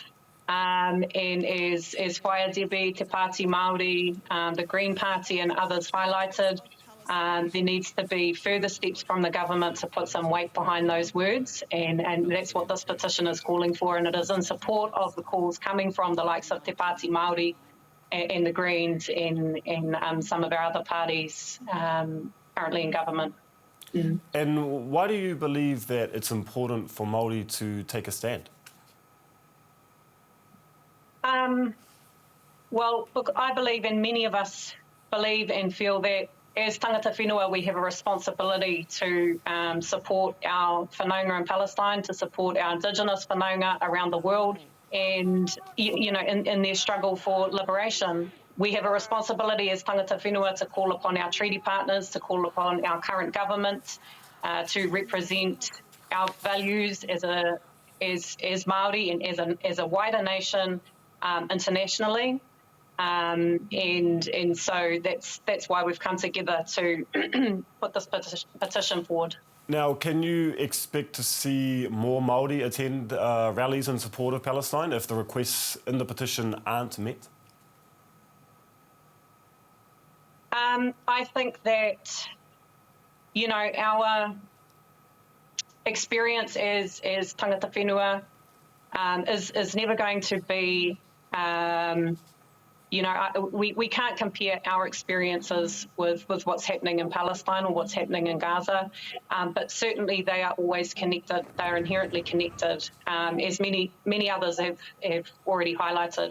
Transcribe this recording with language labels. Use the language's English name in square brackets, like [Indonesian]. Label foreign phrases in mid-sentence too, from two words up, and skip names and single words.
[English] And as Whaia Debbie, Te Pāti Māori, the Green Party and others highlighted, there needs to be further steps from the government to put some weight behind those words, and that's what this petition is calling for, and it is in support of the calls coming from the likes of Te Pāti Māori and the Greens and some of our other parties currently in government. And why do you believe that it's important for Māori to take a stand? Well, look, I believe, and many of us believe and feel that as [Māori] tangata whenua, [English] we have a responsibility to support our whanaunga in Palestine, to support our Indigenous whanaunga around the world, and in their struggle for liberation. We have a responsibility as [Māori] tangata whenua [English] to call upon our treaty partners, to call upon our current government to represent our values as Māori and as a wider nation internationally. And so that's why we've come together to put this petition forward. Now, can you expect to see more Māori attend rallies in support of Palestine if the requests in the petition aren't met? I think that, our experience as [Māori] tangata whenua [English] is never going to be, we can't compare our experiences with what's happening in Palestine or what's happening in Gaza, but certainly they are always connected. They are inherently connected, as many others have already highlighted.